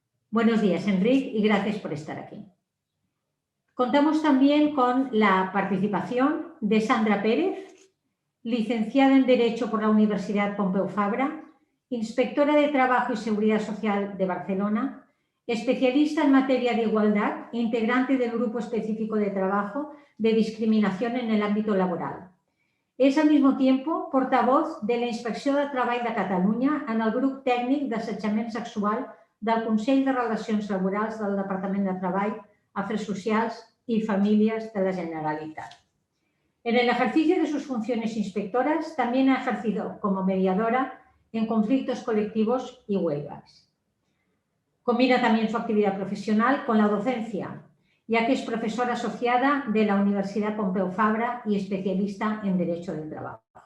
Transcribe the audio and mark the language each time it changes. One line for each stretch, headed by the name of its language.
Spanish: Buenos días, Enric, y gracias por estar aquí. Contamos también con la participación de Sandra Pérez, licenciada en Derecho por la Universidad Pompeu Fabra, inspectora de Trabajo y Seguridad Social de Barcelona, especialista en materia de igualdad e integrante del Grupo Específico de Trabajo de Discriminación en el Ámbito Laboral.
Catalan: És
Spanish: al mismo tiempo portavoz
Catalan: de la Inspecció de Treball de Catalunya en el grup tècnic d'assetjament sexual del Consell de Relacions Laborals del Departament de Treball, Afers Socials y Famílies de la Generalitat.
Spanish: En el ejercicio de sus funciones inspectoras también ha ejercido como mediadora en conflictos colectivos y huelgas. Combina también su actividad profesional con la docencia, ya que es profesora asociada de la Universidad Pompeu Fabra y especialista en Derecho del Trabajo.